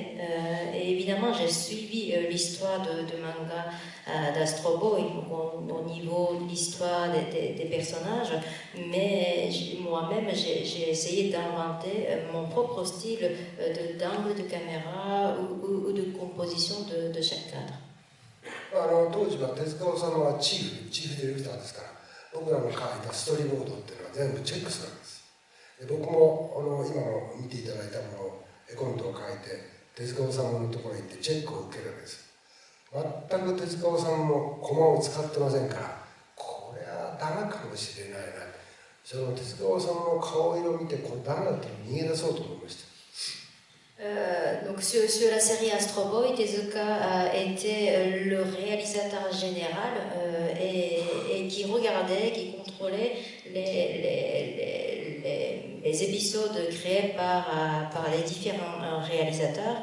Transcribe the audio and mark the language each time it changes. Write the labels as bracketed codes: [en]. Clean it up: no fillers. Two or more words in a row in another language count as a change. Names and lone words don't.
[fr] Et évidemment, j'ai suivi l'histoire de manga d'Astro Boy au niveau de l'histoire des personnages, mais moi-même, j'ai essayé d'inventer mon propre style d'angle de caméra ou de composition de chaque cadre. [ja] 当時は手塚治虫はチーフディレクターですから僕らの書いたストーリーボードっていうのは全部チェックするわけです。で僕も今の見ていただいたものを絵コンテを書いて手塚治虫のところに行ってチェックを受けるわけです。全く手塚治虫のコマを使ってませんからこれはダメかもしれないなその手塚治虫の顔色を見てこれダメだったら逃げ出そうと思いました。 [fr] Donc sur la série Astro Boy, Tezuka était le réalisateur général et qui regardait, qui contrôlait les épisodes créés par les différents réalisateurs.